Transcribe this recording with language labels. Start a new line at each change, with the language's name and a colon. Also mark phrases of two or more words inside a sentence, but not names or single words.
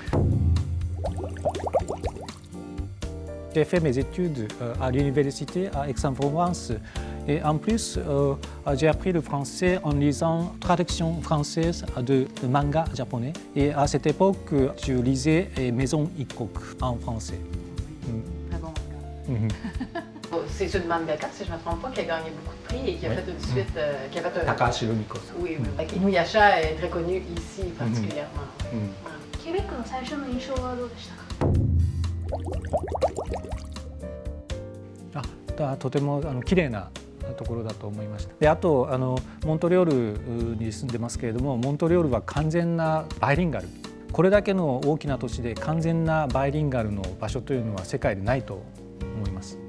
French: J'ai fait mes études à l'université à Aix-en-Provence et en plus j'ai appris le français en lisant traduction française de mangas japonais et à cette époque je lisais Maison Ikkoku en français. Très bon manga. c'est une mangaka, si je ne me trompe pas, qui a gagné beaucoup de prix et qui a fait une suite, qui a fait un... Takahashi Rumiko-san. Oui, Inuyasha est très connu ici particulièrement.
Japanese: ケベックの最初の印象はどうでしたか？とても綺麗なところだと思いました。であとモントリオールに住んでますけれども、モントリオールは完全なバイリンガル、これだけの大きな都市で完全なバイリンガルの場所というのは世界でないと思います。